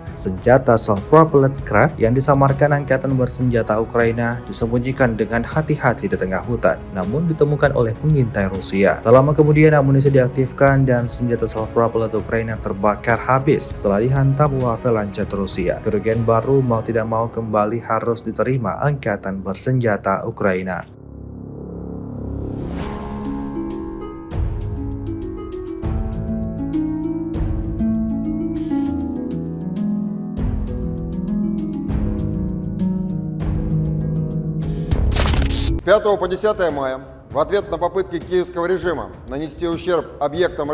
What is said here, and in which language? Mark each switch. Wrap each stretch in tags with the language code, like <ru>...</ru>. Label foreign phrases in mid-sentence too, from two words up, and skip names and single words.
<id>Senjata</id> <en>self-propelled craft</en> <id>yang disamarkan angkatan bersenjata Ukraina disembunyikan dengan hati-hati di tengah hutan, namun ditemukan oleh pengintai Rusia. Tak lama kemudian amunisi diaktifkan dan senjata self-propelled Ukraina terbakar habis setelah dihantam UAV lanjut Rusia. Kerugian baru mau tidak mau kembali harus diterima angkatan bersenjata Ukraina.</id> <ru>С 5 по 10 мая в ответ на попытки киевского режима нанести ущерб объектам</ru>